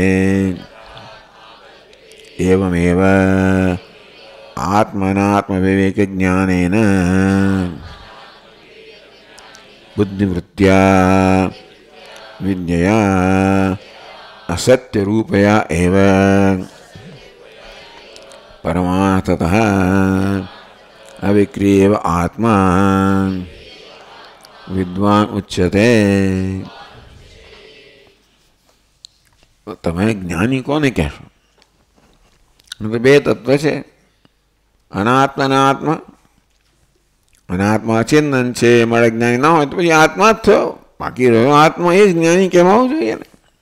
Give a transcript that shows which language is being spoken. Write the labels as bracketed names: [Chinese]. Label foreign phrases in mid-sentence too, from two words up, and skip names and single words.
[Sanskrit] एवमेव आत्मनात्म विवेक ज्ञानेन बुद्धिवृत्त्या विद्यया असत्य रूपया एव परमार्थतः अविक्रियेव आत्मा विद्वान उच्यते. [Gujarati] તમે જ્ઞાની કોને કહેશો? બે તત્વ છે, અનાત્મા અને આત્મા. અનાત્મા અચેતન છે, મારે જ્ઞાની ના હોય તો પછી આત્મા જ થયો, બાકી રહ્યો આત્મા, એ જ જ્ઞાની કહેવાવું જોઈએ ને.